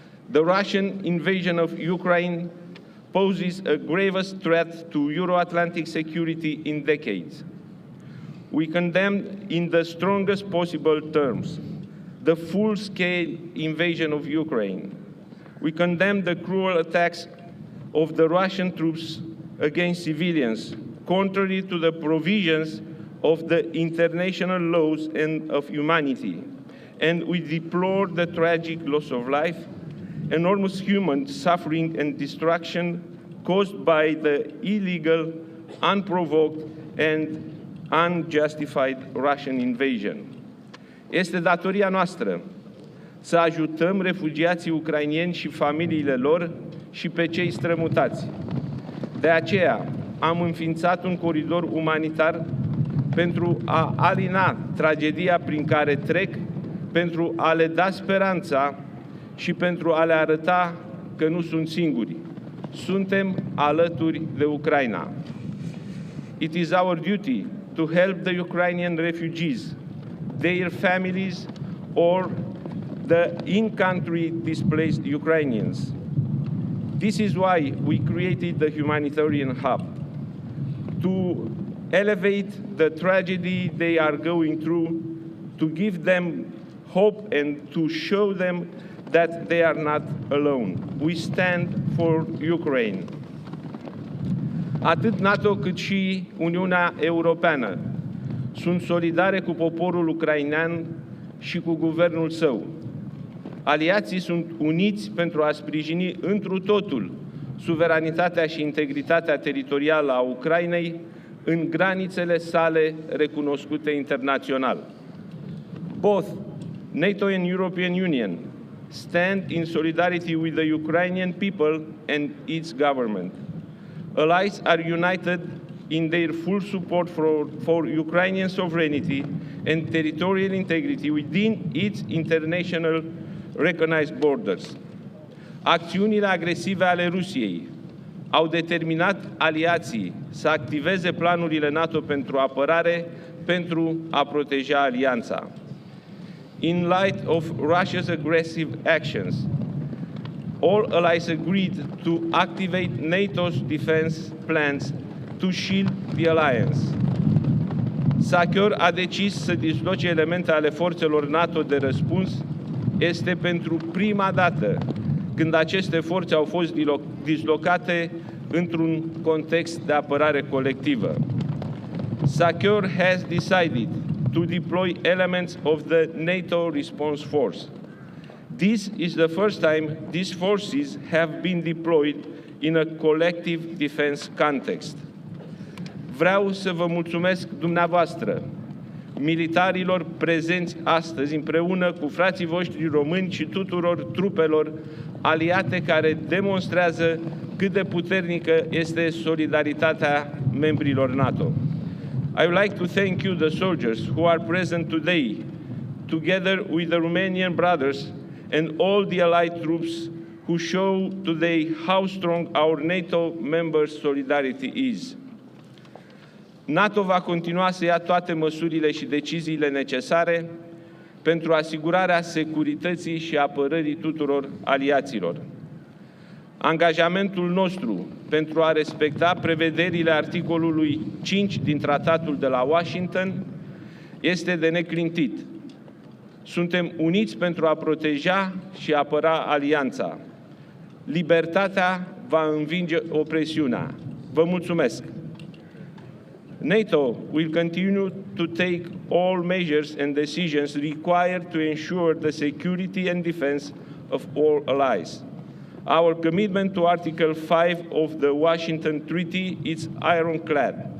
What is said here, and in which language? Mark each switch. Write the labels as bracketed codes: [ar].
[en] The Russian invasion of Ukraine poses a gravest threat to Euro-Atlantic security in decades. We condemn in the strongest possible terms the full-scale invasion of Ukraine. We condemn the cruel attacks of the Russian troops against civilians, contrary to the provisions of the international laws and of humanity. And we deplore the tragic loss of life, enormous human suffering and destruction caused by the illegal, unprovoked and unjustified Russian invasion. [ro] Este datoria noastră să ajutăm refugiații ucraineni și familiile lor și pe cei strămutați. De aceea am înființat un coridor umanitar pentru a alina tragedia prin care trec, pentru a le da speranța și pentru a le arăta că nu sunt singuri. Suntem alături de Ucraina. [en] It is our duty to help the Ukrainian refugees, their families, or the in-country displaced Ukrainians. This is why we created the humanitarian hub, to elevate the tragedy they are going through, to give them hope and to show them that they are not alone. We stand for Ukraine. [ro] Atât NATO cât și Uniunea Europeană sunt solidare cu poporul ucrainean și cu guvernul său. Aliații sunt uniți pentru a sprijini întru totul suveranitatea și integritatea teritorială a Ucrainei în granițele sale recunoscute internațional. [en] Both NATO and European Union stand in solidarity with the Ukrainian people and its government. Allies are united in their full support for Ukrainian sovereignty and territorial integrity within its international recognized borders. [ro] Acțiunile agresive ale Rusiei au determinat aliații să activeze planurile NATO pentru apărare pentru a proteja alianța. [en] In light of Russia's aggressive actions, all allies agreed to activate NATO's defense plans to shield the alliance. [ro] SACEUR a decis să disloce elemente ale forțelor NATO de răspuns. Este pentru prima dată când aceste forțe au fost dislocate într-un context de apărare colectivă. [en] SACEUR has decided to deploy elements of the NATO response force. This is the first time these forces have been deployed in a collective defense context. [ro] Vreau să vă mulțumesc dumneavoastră, militarilor prezenți astăzi, împreună cu frații voștri români și tuturor trupelor aliate care demonstrează cât de puternică este solidaritatea membrilor NATO. [en] I would like to thank you, the soldiers who are present today, together with the Romanian brothers and all the allied troops who show today how strong our NATO members' solidarity is. [ro] NATO va continua să ia toate măsurile și deciziile necesare pentru asigurarea securității și apărării tuturor aliaților. Angajamentul nostru pentru a respecta prevederile articolului 5 din Tratatul de la Washington este de neclintit. Suntem uniți pentru a proteja și apăra alianța. Libertatea va învinge opresiunea. Vă mulțumesc! [en] NATO will continue to take all measures and decisions required to ensure the security and defense of all allies. Our commitment to Article 5 of the Washington Treaty is ironclad.